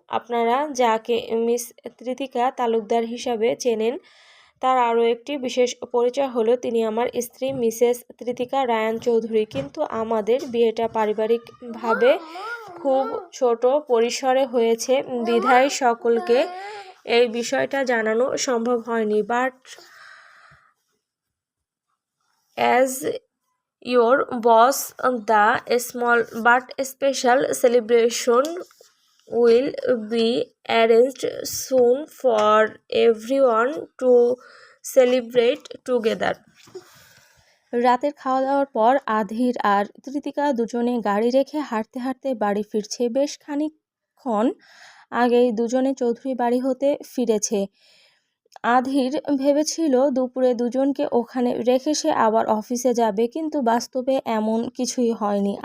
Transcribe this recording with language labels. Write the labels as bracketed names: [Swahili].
[Bangla] আপনারা যাকে মিস তৃতিকা তালুকদার হিসাবে চেনেন তার আরও একটি বিশেষ পরিচয় হলো তিনি আমার স্ত্রী মিসেস তৃতিকা রায়ান চৌধুরী। কিন্তু আমাদের বিয়েটা পারিবারিকভাবে খুব ছোট পরিসরে হয়েছে বিধায় সকলকে এই বিষয়টা জানানো সম্ভব হয়নি। But as [English] your boss, the small but special celebration will be arranged soon for everyone to celebrate together. [Bangla] রাতের খাওয়া দাওয়ার পর আধির আর তৃতিকা দুজনে গাড়ি রেখে হাঁটতে হাঁটতে বাড়ি ফিরছে। বেশ খানিকক্ষণ আগেই দুজনে চৌধুরী বাড়ি হতে ফিরেছে। আধির ভেবেছিল দুপুরে দুজনকে ওখানে রেখে সে আবার অফিসে যাবে, কিন্তু বাস্তবে এমন কিছুই হয়নি।